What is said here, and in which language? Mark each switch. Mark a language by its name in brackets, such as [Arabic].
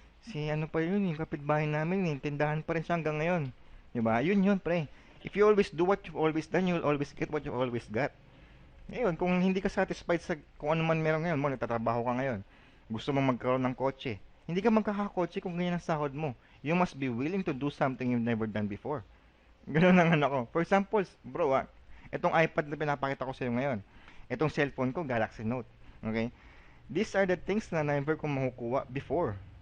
[Filipino] Si ano pa yun, yung kapitbahay namin, tindahan pa rin siya hanggang ngayon. Diba? Yun, pre. [English] If you always do what you've always done, you will always get what you've always got. [Filipino] Ngayon, kung hindi ka satisfied sa kung ano man meron ngayon mo, nagtatrabaho ka ngayon, gusto mong magkaroon ng kotse, hindi ka magkakakotse kung ganyan ang sahod mo. [English] You must be willing to do something you've never done before. [Filipino] Ganun ang ano ko. [English] For example, [Filipino] bro, itong iPad na pinapakita ko sa iyo ngayon, itong cellphone ko, Galaxy Note. Okay? [English] These are the things [Filipino] na never ko makukuha [English] before.